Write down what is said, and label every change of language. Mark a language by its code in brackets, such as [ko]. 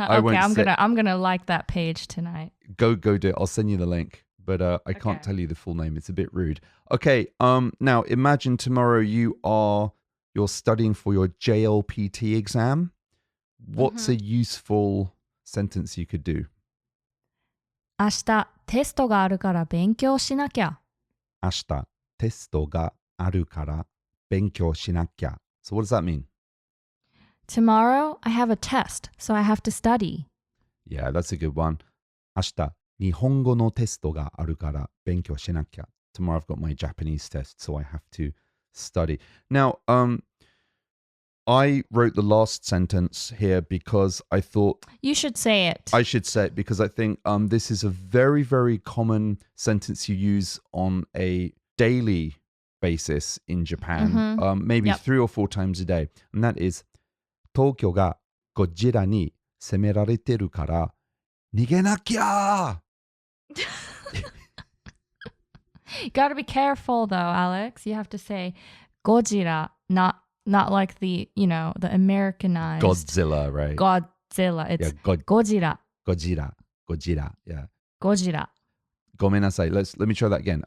[en] I'm gonna like that page tonight. Go do it. I'll send you the link, but I can't tell you the full name. It's a bit rude. Okay. Now imagine tomorrow you're studying for your JLPT exam. What's a useful sentence you could do? [ja] 明日テストがあるから勉強しなきゃ。明日テストがあるから勉強しなきゃ. [en] So what does that mean? Tomorrow, I have a test, so I have to study. Yeah, that's a good one. [ja] 明日、日本語のテストがあるから勉強しなきゃ. [en] Tomorrow I've got my Japanese test, so I have to study. Now, I wrote the last sentence here because I thought... You should say it. I should say it because I think this is a very, very common sentence you use on a daily basis in Japan. Maybe 3 or 4 times a day. And that is... [ja] 東京がゴジラに攻められてるから逃げなきゃ [en] You gotta be careful though, Alex. You have to say Gojira, not like the Americanized Godzilla, right? Godzilla. It's Gojira. Gojira, yeah. Gojira. [ja] ごめんなさい. [en] Let me try that again.